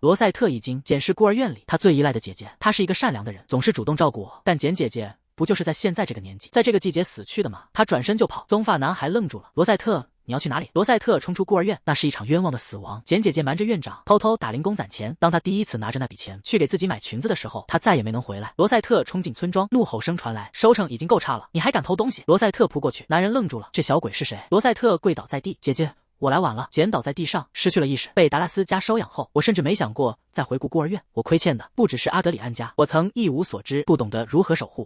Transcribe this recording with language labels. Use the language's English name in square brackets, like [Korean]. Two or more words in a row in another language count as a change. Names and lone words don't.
[Chinese] 羅塞特一驚，簡是孤兒院裡他最依賴的姐姐，她是一個善良的人，總是主動照顧我。但簡姐姐不就是在現在這個年紀，在這個季節死去的嗎？他轉身就跑。棕髮男孩愣住了。罗塞特，你要去哪裡？羅塞特衝出孤兒院，那是一場冤枉的死亡。簡姐姐瞞着院長，偷偷打零工攢錢。當他第一次拿着那筆錢去給自己買裙子的时候，他再也没能回來。罗塞特衝進村莊，怒吼聲傳來，收成已經夠差了，你還敢偷東西？羅塞特撲過去，男人愣住了，這小鬼是誰？羅塞特跪倒在地，姐姐。我來晚了。簡倒在地上，失去了意識，被達拉斯家收養後，我甚至沒想過再回顧孤兒院。我虧欠的不只是阿德里安家，我曾一無所知，不懂得如何守護。